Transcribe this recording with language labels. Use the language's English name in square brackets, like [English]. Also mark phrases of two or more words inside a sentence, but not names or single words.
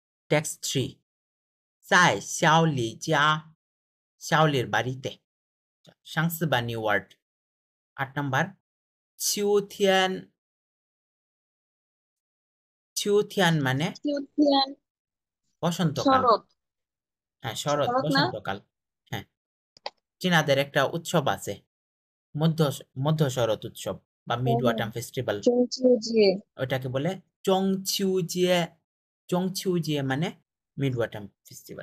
[Bangla] টেক্সট 3 [Chinese] 在小李家 [Bangla] শাওলির বাড়িতে [Chinese] 相似吧 [English] new word [Bangla] 8 নাম্বার [Chinese] 秋天 秋天 [Bangla] মানে [Chinese] টিউটিয়ান [Bangla] বসন্তকাল শরৎ হ্যাঁ শরৎ শরৎ না বসন্তকাল হ্যাঁ চীনাদের একটা উৎসব আছে মধ্য মধ্য শরৎ উৎসব বা [English] mid autumn festival [Chinese] চৌচিউজিয়ে [Bangla] ওটাকে বলে [Chinese] 中秋节 中秋节 [Bangla] মানে [English] mid autumn festival